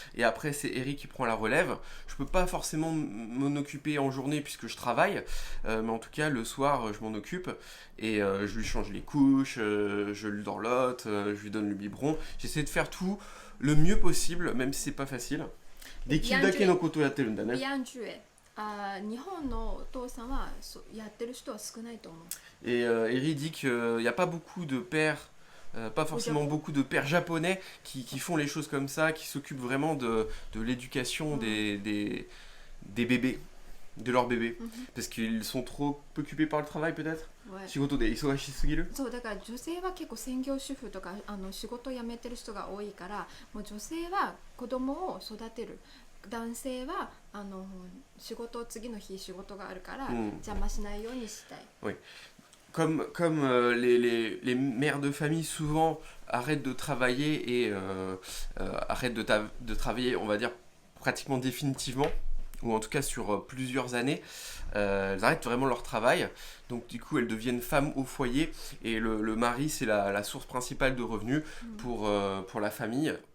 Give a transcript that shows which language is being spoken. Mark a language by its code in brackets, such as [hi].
[fr] Et après, c'est Eri qui prend la relève. Je peux pas forcément m'en occuper en journée puisque je travaille. Mais en tout cas, le soir, je m'en occupe. Et je lui change les couches, je lui dorlote, je lui donne le biberon. J'essaie de faire tout le mieux possible, même si c'est pas facile. [ja] Dekirudake no koto yatteるんだね。日本のお父さんはやってる人は少ないと思う。 [fr] Et Eri dit qu'il n'y a pas beaucoup de pères, pas forcément beaucoup de pères japonais qui font les choses comme ça, qui s'occupent vraiment de l'éducation des bébés, de leurs bébés. Parce qu'ils sont trop occupés par le travail peut-être. [ja] 仕事で忙しすぎる。そうだから女性は結構専業主婦とか仕事を辞めてる人が多いから、もう女性は子供を育てる。男性は仕事次の日仕事があるから邪魔しないようにしたい。 [fr] Oui. Comme les mères de famille souvent arrêtent de travailler et arrêtent de travailler, on va dire pratiquement définitivement, ou en tout cas sur plusieurs années, elles arrêtent vraiment leur travail. Donc du coup elles deviennent femmes au foyer et le mari c'est la source principale de revenus pour la famille.